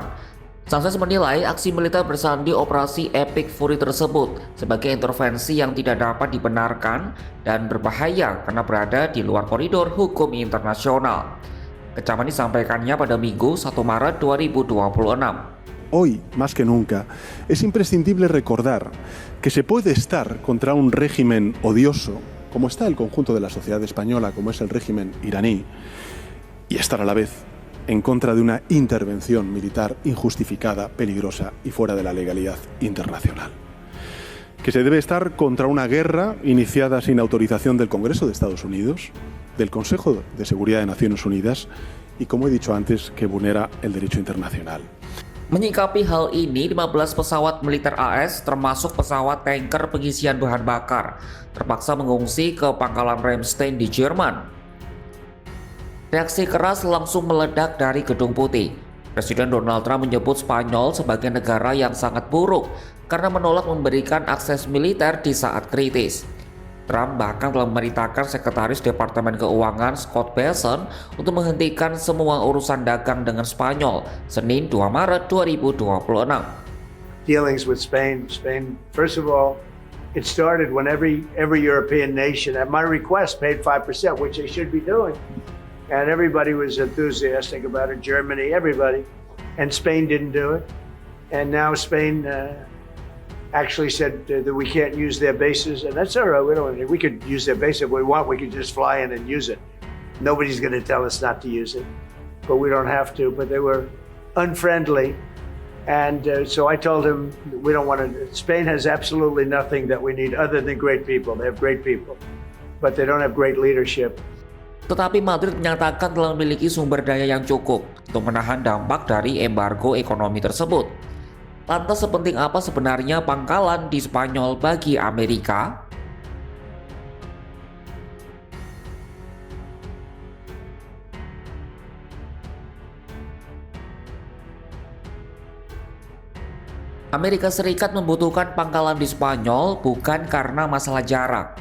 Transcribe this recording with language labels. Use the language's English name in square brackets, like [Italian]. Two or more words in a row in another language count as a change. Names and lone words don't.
[Indonesian] Sánchez menilai aksi militer bersandi Operasi Epic Fury tersebut sebagai intervensi yang tidak dapat dibenarkan dan berbahaya karena berada di luar koridor hukum internasional. Kecaman disampaikannya pada Minggu 1 Maret 2026. [Spanish] Hoy, más que nunca, es imprescindible recordar que se puede estar contra un régimen odioso, como está el conjunto de la sociedad española, como es el régimen iraní, y estar a la vez en contra de una intervención militar injustificada, peligrosa y fuera de la legalidad internacional. Que se debe estar contra una guerra iniciada sin autorización del Congreso de Estados Unidos, del Consejo de Seguridad de Naciones Unidas y, como he dicho antes, que vulnera el derecho internacional. [Indonesian] Menyikapi hal ini, 15 pesawat militer AS termasuk pesawat tanker pengisian bahan bakar terpaksa mengungsi ke pangkalan Ramstein di Jerman. Reaksi keras langsung meledak dari Gedung Putih. Presiden Donald Trump menyebut Spanyol sebagai negara yang sangat buruk karena menolak memberikan akses militer di saat kritis. Trump bahkan telah memerintahkan Sekretaris Departemen Keuangan Scott Bessent untuk menghentikan semua urusan dagang dengan Spanyol Senin 2 Maret 2026. [English] Dealings with Spain, first of all, it started when every European nation, at my request, paid 5%, which they should be doing. And everybody was enthusiastic about it, Germany, everybody. And Spain didn't do it. And now Spain actually said that we can't use their bases, and that's all right. We could use their base if we want. We could just fly in and use it. Nobody's going to tell us not to use it, but we don't have to. But they were unfriendly, and so I told him we don't want to. Spain has absolutely nothing that we need other than great people. They have great people, but they don't have great leadership. [Indonesian] Tetapi Madrid menyatakan telah memiliki sumber daya yang cukup untuk menahan dampak dari embargo ekonomi tersebut. Lantas sepenting apa sebenarnya pangkalan di Spanyol bagi Amerika? Amerika Serikat membutuhkan pangkalan di Spanyol bukan karena masalah jarak.